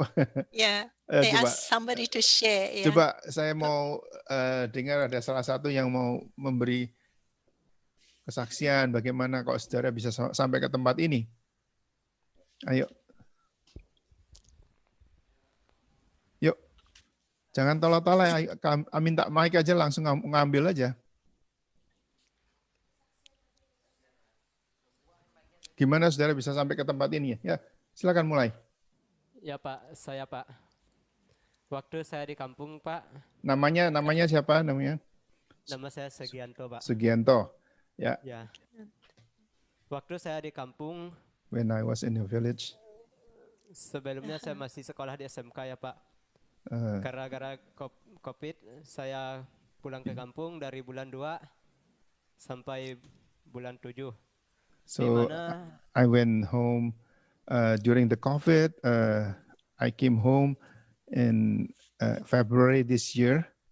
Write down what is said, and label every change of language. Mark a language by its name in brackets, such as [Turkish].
[Indonesian] coba [English] ask somebody to share. Yeah. [Indonesian] Coba saya mau dengar ada salah satu yang mau memberi kesaksian bagaimana kok saudara bisa sampai ke tempat ini. Ayo. Yuk. Jangan tolak-tolak, minta mic aja langsung ngambil aja. Gimana saudara bisa sampai ke tempat ini ya? Ya, silakan mulai. Ya Pak, saya Pak. Waktu saya di kampung Pak, Namanya siapa namanya? nama saya Segianto Pak. Sugianto. Ya, Ya, waktu saya di kampung, [English] when I was in the village. [Indonesian] sebelumnya saya masih sekolah di SMK ya Pak. Uh, Gara-gara COVID, saya pulang ke kampung dari bulan 2 sampai bulan 7. Di [English] so [Indonesian] mana [English] I went home during the COVID. I came home in February this year.